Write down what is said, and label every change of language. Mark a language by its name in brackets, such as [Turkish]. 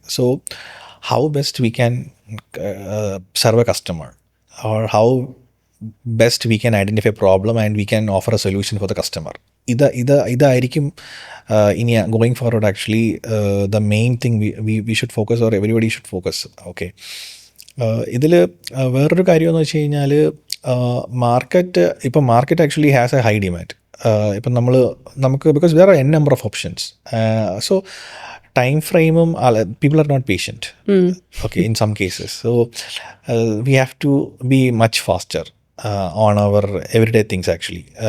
[English] So how best we can serve a customer, or how best we can identify a problem and we can offer a solution for the customer. [Malayalam] ഇതായിരിക്കും ഇനി [English] going forward actually the main thing we should focus, or everybody should focus. [Malayalam] Okay, ഇതിൽ വേറൊരു കാര്യം എന്ന് വെച്ച് കഴിഞ്ഞാൽ market [English] Actually has a high demand. [Malayalam] ഇപ്പം നമുക്ക് [English] Because there are n number of options, so time frame people are not patient. Okay, in some cases, so we have to be much faster on our everyday things actually.